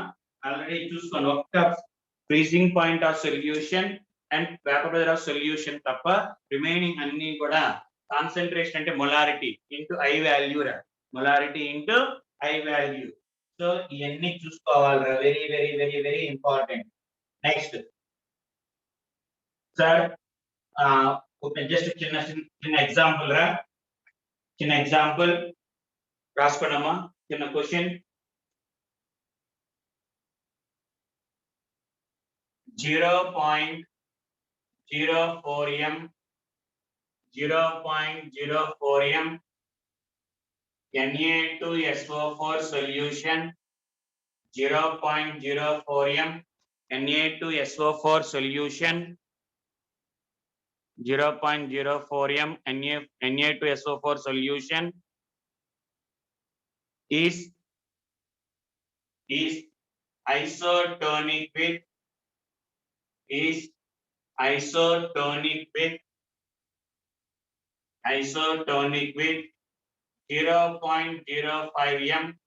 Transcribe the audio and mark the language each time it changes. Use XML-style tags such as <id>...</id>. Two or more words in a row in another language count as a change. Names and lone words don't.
<te>ఆల్రెడీ చూసుకోండి, ఒక్క</te> <en>freezing point of solution and vapour pressure of solution</en> <te>తప్ప రిమైనింగ్ అన్ని కూడా కాన్సన్ట్రేషన్ అంటే</te> <en>molarity into i value</en> <te>రా,</te> <en>molarity into i value.</en> <te>సో ఇవన్నీ చూసుకోవాలిరా,</te> <en>very very very very important. next sir just</en> <te>చిన్న చిన్న ఎగ్జాంపుల్ రా, చిన్న ఎగ్జాంపుల్ రాసుకోండమ్మా.</te> <en>చిన్న క్వశ్చన్ 0.04m 0.04m Na2SO4 solution 0.04m Na2SO4 solution 0.04m Na2SO4 solution is isotonic with 0.05m</en>